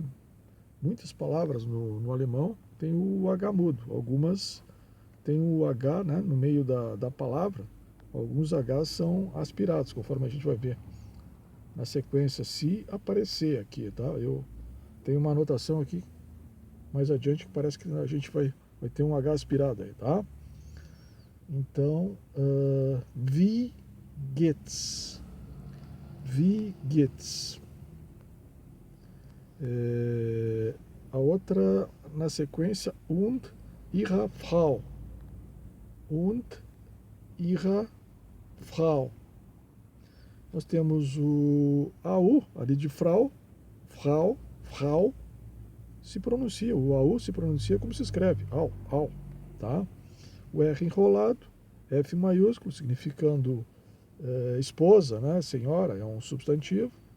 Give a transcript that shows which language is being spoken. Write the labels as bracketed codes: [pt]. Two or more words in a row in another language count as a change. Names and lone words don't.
[pt] Muitas palavras no alemão têm o H mudo, algumas têm o H, né, no meio da palavra, alguns H são aspirados, conforme a gente vai ver na sequência, se aparecer aqui, tá? Eu tenho uma anotação aqui mais adiante que parece que a gente vai ter um H aspirado aí, tá? Então, [de] wie geht's? Wie geht's? [pt] A outra na sequência, [de] und ihre Frau. Und ihre Frau. [pt] Nós temos o AU ali de Frau, Frau, se pronuncia, o AU se pronuncia como se escreve, au, tá? O R enrolado, F maiúsculo, significando esposa, né, senhora, é um substantivo.